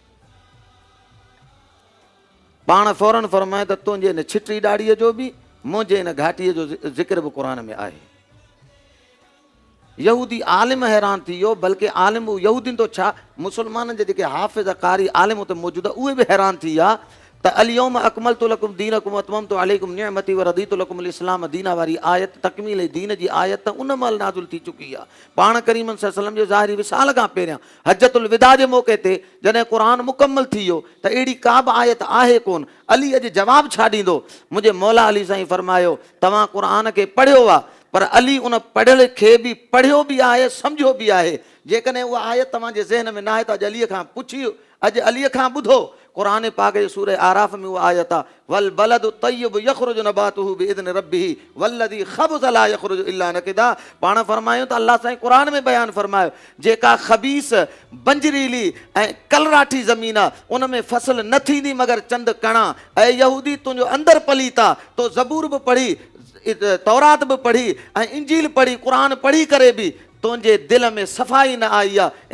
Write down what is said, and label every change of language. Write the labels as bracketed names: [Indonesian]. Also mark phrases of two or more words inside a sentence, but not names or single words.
[Sindhi] पाण फौरन फरमाए त तुंहिंजे इन छिटी ॾाढ़ीअ जो बि, मुंहिंजे इन घाटीअ जो ज़िक्र बि क़ुरान में आहे। यहूदी आलिम हैरान थी वियो, बल्कि आलिम यहूदीन तो छा मुसलमाननि जे जेके हाफ़िज़ कारी आलिम हुते मौजूदु आहे उहे बि हैरान थी विया त [Arabic] اليوم أكملت لكم دينكم أتممت عليكم نعمتي ورضيت لكم الإسلام دينا [Sindhi] वारी आयत तकमील दीन जी आयत उन महिल नाज़िल थी चुकी आहे। पाण करीम [Arabic] صلى الله عليه وسلم [Sindhi] जो ज़ाहिरी विसाल खां पहिरियां हजतुल विदा जे मौक़े ते जॾहिं क़ुरान मुकम्मल थी वियो त अहिड़ी का बि आयत आहे कोन। अली अॼु जवाबु छा ॾींदो? मुंहिंजे मौला अली साईं फरमायो तव्हां क़ुरान खे पढ़ियो आहे, पर अली उन पढ़ियल खे बि पढ़ियो बि आहे, सम्झो बि आहे। जेकॾहिं उहा आयत तव्हांजे ज़हन में न आहे त अॼु अलीअ खां पुछी, अॼु अलीअ खां ॿुधो। क़ुरान पाक जे सूरह आराफ़ में उहा आयत आहे, [Arabic] والبلد الطيب يخرج نباته بإذن ربه والذي خبث لا يخرج إلا نكدا. [Sindhi] पाण फरमायूं त अल्लाह साईं क़ुरान में बयानु फरमायो जेका ख़बीस बंजरीली ऐं कलराठी ज़मीन आहे उन में फसल न थींदी मगर चंद कणा। ऐं यहूदी तुंहिंजो अंदरि पलीता, तो ज़बूर बि पढ़ी, तौरात बि पढ़ी ऐं इंजील पढ़ी, क़ुरान पढ़ी करे बि तुंहिंजे दिलि में सफ़ाई न आई आहे।